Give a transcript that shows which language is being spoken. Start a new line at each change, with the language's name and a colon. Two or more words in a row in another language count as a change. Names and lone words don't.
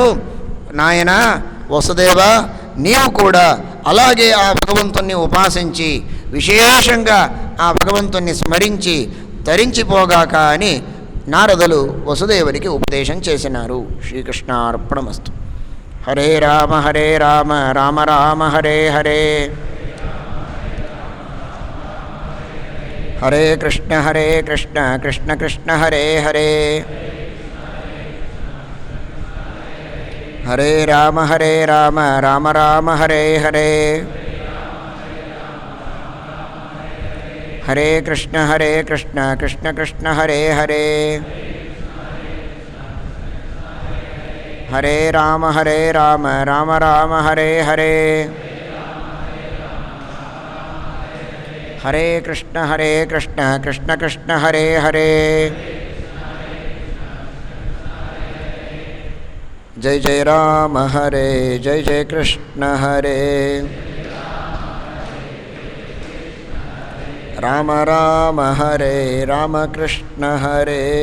Telugu: నాయన వసుదేవ, నీవు కూడా అలాగే ఆ భగవంతుణ్ణి ఉపాసించి విశేషంగా ఆ భగవంతుణ్ణి స్మరించి తరించిపోగాక అని నారదులు వసుదేవునికి ఉపదేశం చేసినారు.
Sanskrit: శ్రీకృష్ణార్పణమస్తు. హరే రామ రామ రామ హరే హరే, హరే కృష్ణ కృష్ణ కృష్ణ హరే హరే, హరే రామ రామ రామ హరే హరే, హరే కృష్ణ కృష్ణ కృష్ణ హరే హరే, హరే రామ రామ రామ హరే హరే, హరే కృష్ణ కృష్ణ కృష్ణ హరే హరే. జై జయ రామ హరే, జయ జయ కృష్ణ హరే, రామ రామ హరే రామకృష్ణ హరే.